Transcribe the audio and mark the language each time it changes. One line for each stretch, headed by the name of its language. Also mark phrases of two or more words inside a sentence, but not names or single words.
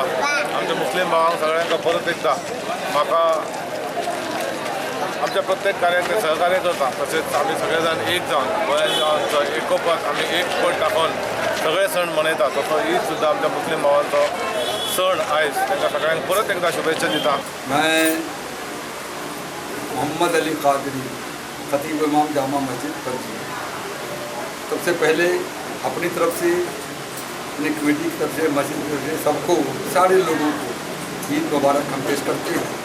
Konkani: आमच्या मुस्लीम भावांक सगळ्यांक परत एकदा म्हाका आमच्या प्रत्येक कार्याक ते सहकार्य करता। तशेंच आमी सगळे जाण एक जावन गोंयांचो एकोपत आमी एक पट दाखोवन सगळे सण मनयता। तसो ईद सुद्दां आमच्या मुस्लीम भावांचो सण आयज तांकां सगळ्यांक परत एकदा शुभेच्छा दिता।
Hindi: मैं मोहम्मद अली कादरी, खतीब इमाम जामा मस्जिद करजी। सबसे पहले अपनी तरफ से, अपनी कमेटी की तरफ से, मस्जिद की तरफ से सबको, सारे लोगों को ईद मुबारक हम पेश करते हैं।